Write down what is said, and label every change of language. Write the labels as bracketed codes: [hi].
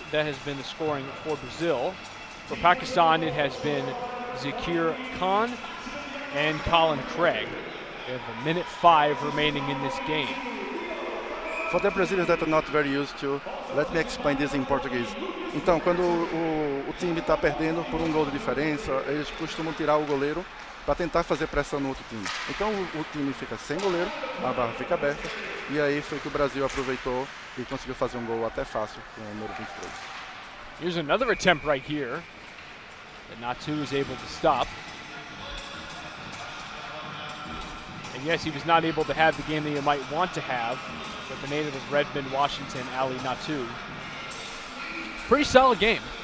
[en] That has been the scoring for Brazil. For Pakistan, it has been Zakir Khan and Colin Craig. We have 1:05 remaining in this game. For the Brazilians that are not very used to, let me explain this in português. [pt] Então, quando o time está perdendo por um gol de diferença, eles costumam tirar o goleiro para tentar fazer pressão no outro time. Então, o time fica sem goleiro, a barra fica aberta, e aí foi que o Brasil aproveitou e conseguiu fazer um gol até fácil com o número 23. [en] Here's another attempt right here that Natu is able to stop. And yes, he was not able to have the game that you might want to have with the native of Redmond, Washington, Ali Natu. Pretty solid game.